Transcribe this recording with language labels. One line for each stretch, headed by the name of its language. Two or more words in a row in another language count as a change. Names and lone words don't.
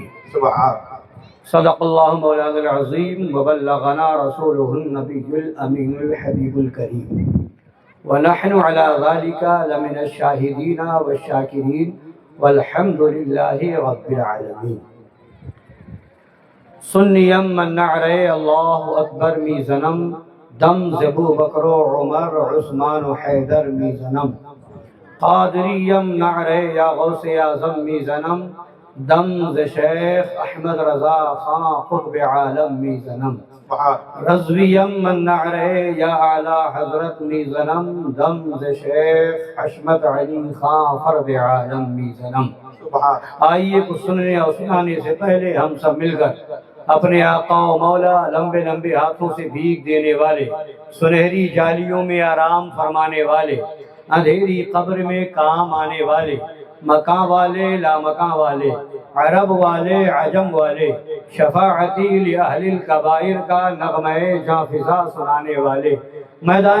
Arabic: صدق الله مولانا العظيم وبلغنا رسوله النبي الأمين الحبيب الكريم، ونحن على ذلك لمن الشاهدين والشاكرين والحمد لله رب العالمين.
Persian: سنیم من نعرے اللہ اکبر می زنم، دم زبو بکر و عمر عثمان و حیدر می زنم. قادریم نعرے یا غوث اعظم می زنم، دم ز شیخ احمد رضا خان قطب عالم می زنم. رضویم من نعرے یا اعلی حضرت می زنم، دم ز شیخ حشمت علی خان فرد عالم می زنم.
Urdu: آئیے کچھ سننے اور سنانے سے پہلے ہم سب مل کر اپنے آقا و مولا لمبے لمبے ہاتھوں سے بھیک دینے والے، سنہری جالیوں میں آرام فرمانے والے، اندھیری قبر میں کام آنے والے، مکان والے لامکان والے، عرب والے عجم والے،
Arabic: شفاعتی لأہل الکبائر
Urdu: کا نغمہ جاں فضا سنانے والے، میدان